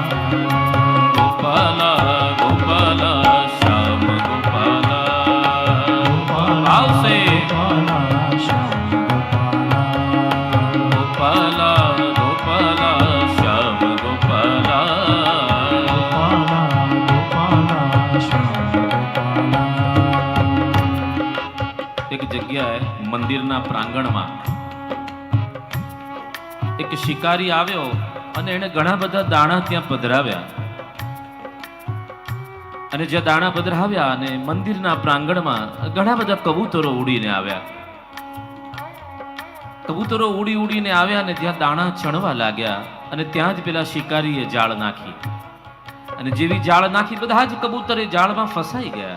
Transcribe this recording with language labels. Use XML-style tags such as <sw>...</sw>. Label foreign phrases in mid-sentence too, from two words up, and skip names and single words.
<hi>गोपाला गोपाला श्याम गोपाला भाव से गोपाला श्याम गोपाला गोपाला गोपाला श्याम गोपाला गोपाला गोपाला श्याम गोपाला</hi> <gu>એક જગ્યાએ મંદિરના પ્રાંગણમાં એક શિકારી આવ્યો અને એને ઘણા બધા દાણા ત્યાં પધરાવ્યા અને જે દાણા પધરાવ્યા અને મંદિરના પ્રાંગણમાં ઘણા બધા કબૂતરો ઉડીને આવ્યા કબૂતરો ઉડી ઉડીને આવ્યા અને જ્યાં દાણા ચણવા લાગ્યા અને ત્યાં જ પેલા શિકારીએ જાળ નાખી અને જેવી જાળ નાખી બધા જ કબૂતર એ જાળમાં ફસાઈ ગયા.</gu>